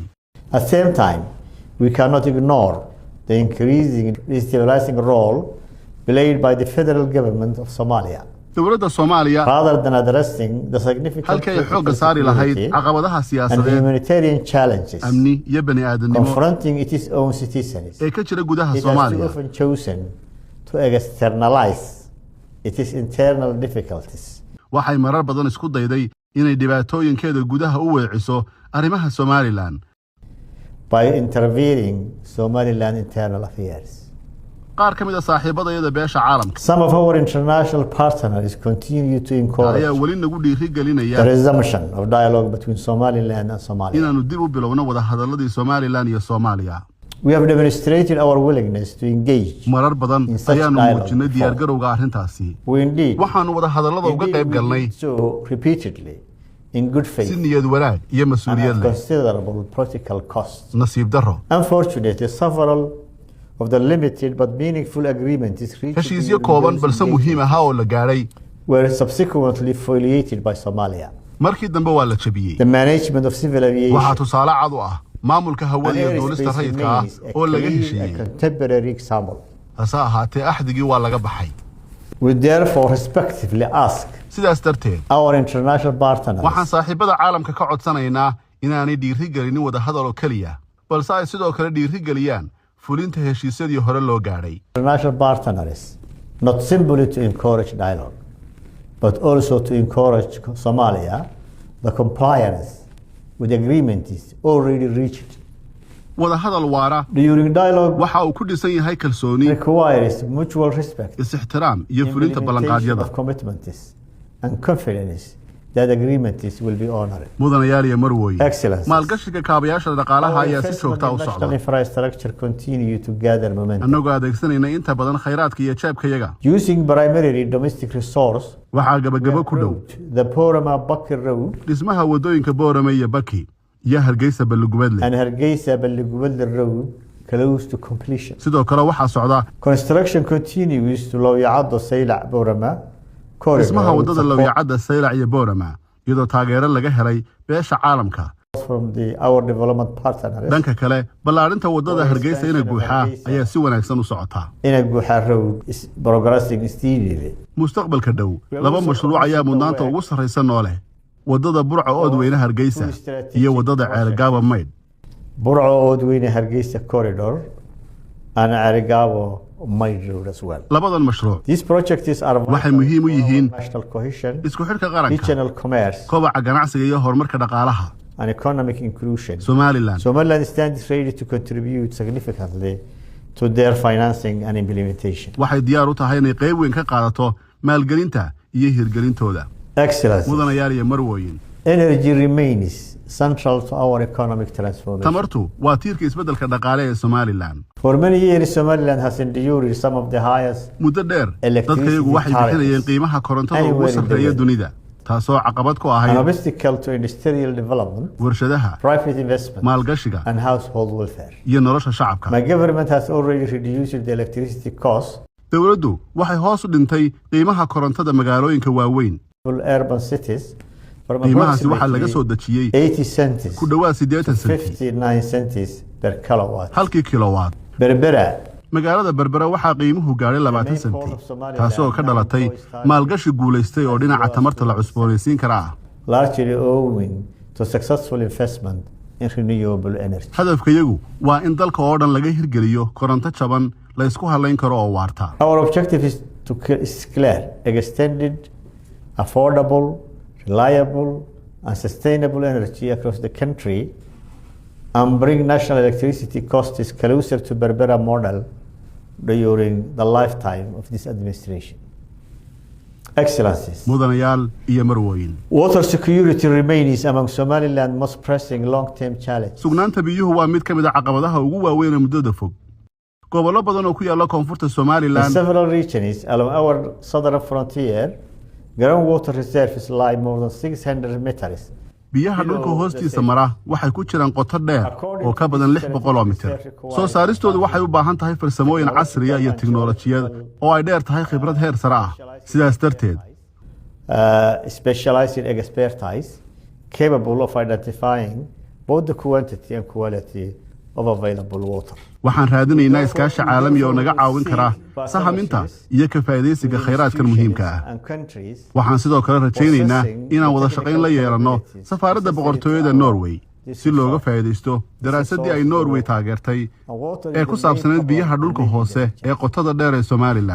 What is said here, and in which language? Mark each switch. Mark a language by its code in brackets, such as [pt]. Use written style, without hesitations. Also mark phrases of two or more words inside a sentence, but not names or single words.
[en] At the same time, we cannot ignore the increasing destabilizing role played by the federal government of Somalia. [so] dowladda Soomaaliya [en] Rather than addressing the significant [so] halkay xoogga [en] political [so] saari lahayd [en] security [so] caqabadaha [en] and [so] siyaasadeed, [en] humanitarian challenges [so] amni iyo bani'aadanimo [en] confronting its own citizens, [so] ee ka jira gudaha [en] it has too [so] Soomaaliya, [en] often chosen to externalize its internal difficulties. [so] waxay marar badan isku dayday inay dhibaatooyinkeeda gudaha u weeciso arrimaha Somaliland [en] by intervening Somaliland internal affairs. [so] qaar ka mid ah saaxiibadayada beesha caalamka [en] Some of our international partners continue to encourage [so] ayaa weli nagu dhiirigelinaya [en] the resumption of dialogue between Somaliland and Somalia. [so] inaanu dib u bilowno wada hadalladii Somaliland iyo Soomaaliya. [en] We have demonstrated our willingness to engage. [so] marar badan [en] In such [so] ayaanu [en] dialogue [so] muujinay [en] before. [so] diyaargarowga arrintaasi. [en] We indeed, [so] waxaanu wada hadallada uga qayb galnay [en] we did so repeatedly in good [so] si [en] faith [so] niyad wanaag iyo [en] and [so] mas'uuliyad [en] at [so] leh. [en] considerable practical costs. [so] nasiib darro, [en] Unfortunately, several of the limited but meaningful agreements reached [so] heshiisyo [en] during [so] kooban [en] those [so] balse muhiim [en] engagements [so] ahaa oo la gaadhay [en] were subsequently violated by Somalia. [so] markii dambe waa la jabiyey. [en] The management of civil [so] waxaa [en] aviation [so] tusaale cad u ah maamulka hawada [en] and [so] iyo duulista [en] airspace [so] rayidka ah [en] remains [so] oo laga [en] a [so] heshiiyey. [en] contemporary example. [so] hase ahaatee axdigii waa laga baxay. [en] We therefore respectively ask [so] sidaas darteed [en] our international partners [so] waxaan saaxiibada caalamka ka codsanaynaa inaanay dhiirigelinin wada hadal oo kaliya balse ay sidoo kale dhiirigeliyaan fulinta heshiisyadii hore loo gaadhay. [en] International partners not simply to encourage dialogue but also to encourage Somalia the compliance with agreements already reached. [so] wada hadal waara [en] During dialogue [so] waxa uu ku dhisan yahay kalsooni, [en] requires mutual respect, [so] is-ixtiraam iyo fulinta ballanqaadyada [en] of commitments and confidence that agreements will be honored. [so] mudanayaal iyo marwooyin. [en] Excellencies. [so] maalgashiga kaabayaasha dhaqaalaha ayaa si joogta u [en] National [so] socda [en] infrastructure continue to gather momentum. [so] annagoo adeegsanayna inta badan khayraadka iyo jeebkayaga. [en] Using primarily domestic resource, [so] waxaa gabagabo ku dhow [en] the Porama Bakir Road [so] dhismaha wadooyinka Boorame iyo Baki iyo Hargeysa Balugubadle. [en] and Hargeysa Balugubadle Road close to completion. [so] sidoo kale waxaa socda [en] Construction continues to [so] Wakiillada Beesha Caalamka dhismaha wadada lugeeyada Saylac iyo Boorama iyadoo taageero laga helay beesha caalamka [en] from our development partners. [so] dhanka kale ballaarinta wadada Hargeysa ina guuxa ayaa si wanaagsan u socota. [en] Ina Guuxa Road is progressing steadily. [so] mustaqbalka dhow laba mashruuc ayaa mudnaanta ugu sareysa noole wadada Burco Oodweyne Hargeysa iyo wadada Ceelgaaba Maydh. [en] Burco Oodweyne Hargeysa corridor and Ceelgaaba Maydh Road as well. [so] labadan mashruuc [en] These projects are [so] waxay muhiim u yihiin [en] national cohesion, [so] isku xidhka qaranka, [en] regional commerce [so] kobaca ganacsiga iyo horumarka dhaqaalaha. [en] and economic inclusion. Somaliland stands ready to contribute significantly to their financing and implementation. [so] waxay diyaar u tahay inay qayb weyn ka qaadato maalgelinta iyo hirgelintooda. [en] Excellencies. [so] mudanayaal iyo marwooyin. [en] Energy remains central to our economic transformation. [so] tamartu waa tiirka isbeddelka dhaqaale ee Somaliland. [en] For many years, Somaliland has endured some of the highest [so] muddo dheer dadkayagu waxay bixinayeen qiimaha korontada ugu sarreeya dunida taasoo caqabad ku ahayd [en] an obstacle to industrial development, [so] warshadaha, [en] private investment, [so] maalgashiga [en] and household welfare. [so] iyo nolosha shacabka. [en] My government has already reduced the electricity cost [so] dowladdu waxay hoos u dhintay qiimaha korontada magaalooyinka waaweyn. [en] for urban cities from [so] qiimahaasi waxaa laga soo dejiyey [en] 80 cents [so] ku dhawaad 80 senti [en] 59 cents per kilowatt. [so] halkii kilowatt. [en] Berbera [so] magaalada Berbera waxaa qiimuhu gaadhay 20 senti taasoo ka dhalatay maalgashi guuleystay oo dhinaca tamarta la cusboonaysiin kara ah. [en] largely owing to successful investment in renewable energy. [so] hadafkayagu waa in dalka oo dhan laga hirgeliyo koronto jaban la isku halayn karo oo waarta. [en] Our objective is to clear extended, affordable, reliable and sustainable energy across the country and bring national electricity costs closer to Berbera model during the lifetime of this administration. Excellencies. [so] mudanayaal iyo marwooyin. [en] Water security remains among Somaliland's most pressing long-term challenges. [so] sugnaanta biyuhu waa mid ka mid ah caqabadaha ugu waaweyn ee muddada fog. gobollo badan oo ku yaalla koonfurta [en] In Somaliland several regions along our southern frontier, groundwater reserves lie more than 600 meters. [so] biyaha dhulka hoostiisa mara waxay ku jiraan qoto dheer oo ka badan 600 mitir. soo saaristoodu waxay u baahan tahay farsamooyin casri ah iyo tiknoolajiyad oo ay dheer tahay khibrad heer sare ah. sidaas darteed [en] specialized expertise capable of identifying both the quantity and quality of available water. [so] waxaan raadinaynaa iskaashi caalami oo naga caawin kara sahaminta iyo ka faa'iidaysiga khayraadkan muhiimka ah. waxaan sidoo kale rajaynaynaa inaan wada shaqayn la yeelanno safaaradda boqortooyada Norway si looga faa'iidaysto daraasaddii ay Norway taageertay ee ku saabsaneyd biyaha dhulka hoose ee qotada dheer ee Somaliland.